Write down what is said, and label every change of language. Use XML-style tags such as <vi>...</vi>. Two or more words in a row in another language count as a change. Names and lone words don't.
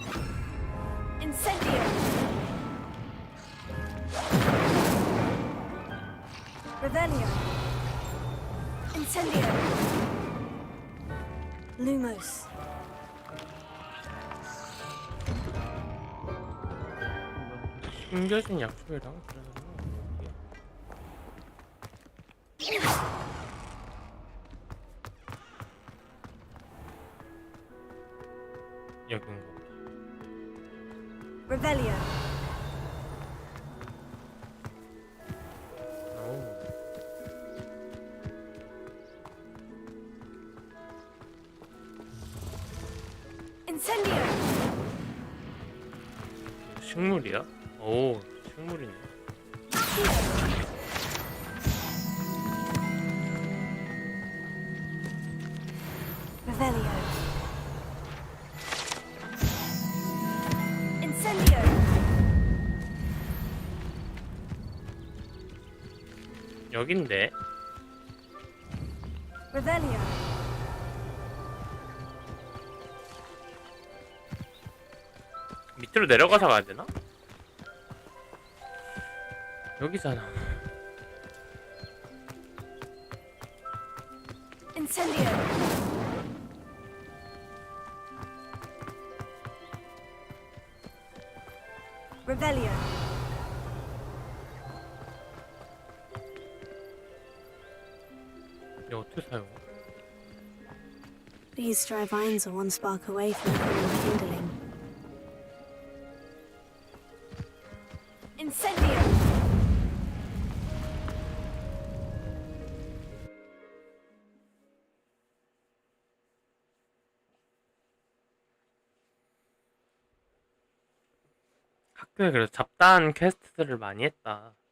<la>Incendio. Revelio. Incendio. Lumos.</la> <ko>숨겨진 약초에다가 그러는 여긴 거.</ko> <la>Revelio. Incendio.</la> <ko>식물이야? 오, 식물이네.</ko> <la>Revelio. Incendio.</la> <ko>여긴데.</ko> <la>Revelio.</la> <ko>밑으로 내려가서 가야 되나? 여기잖아.</ko> <la>Incendio. Revelio.</la> <ko>이거 어떻게 사용해?</ko> <en>These dry vines are one spark away from becoming kindling.</en> <la>Incendio.</la> <ko>학교에 그래도 잡다한 퀘스트들을 많이 했다.</ko>